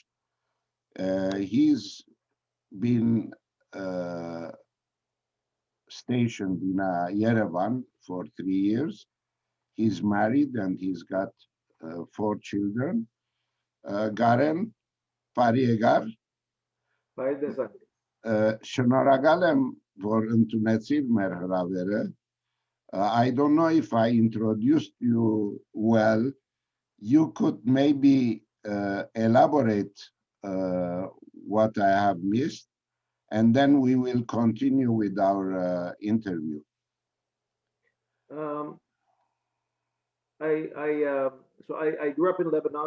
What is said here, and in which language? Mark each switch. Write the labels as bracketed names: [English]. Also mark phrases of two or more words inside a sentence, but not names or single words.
[English] He's been stationed in Yerevan for 3 years. He's married and he's got 4 children. [Armenian] Garen, Pariyegar. Շնորհակալ եմ, որ ընդունեցիր մեր հրավերը. [English] I don't know if I introduced you well. You could maybe elaborate what I have missed, and then we will continue with our interview. I grew up in Lebanon.